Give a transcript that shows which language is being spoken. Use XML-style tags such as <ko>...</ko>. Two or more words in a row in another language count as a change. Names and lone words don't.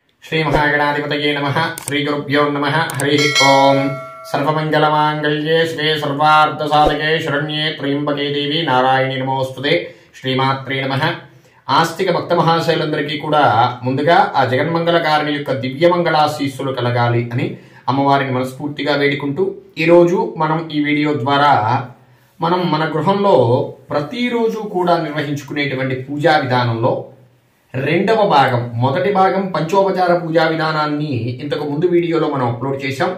<sa>श्री महागणाधिपतये नमः। श्री गुरुभ्यो नमः। हरि ओम। सर्वमंगलमांगल्ये श्री सर्वार्थसाधके शरण्ये त्र्यंबके देवी नारायणी नमोस्तुते। श्रीमात्रे नमः।</sa> <te>ఆస్తిక భక్త మహాశైలందరికీ కూడా ముందుగా ఆ జగన్మంగళకారిణి యొక్క దివ్యమంగళాశీస్సులు కలగాలి అని అమ్మవారిని మనస్ఫూర్తిగా వేడుకుంటూ ఈరోజు మనం ఈ వీడియో ద్వారా మన గృహంలో ప్రతిరోజు కూడా నిర్వహించుకునేటువంటి పూజా విధానంలో రెండవ భాగం, మొదటి భాగం పంచోపచార పూజా విధానాన్ని ఇంతకు ముందు వీడియోలో మనం అప్లోడ్ చేశాం.</te>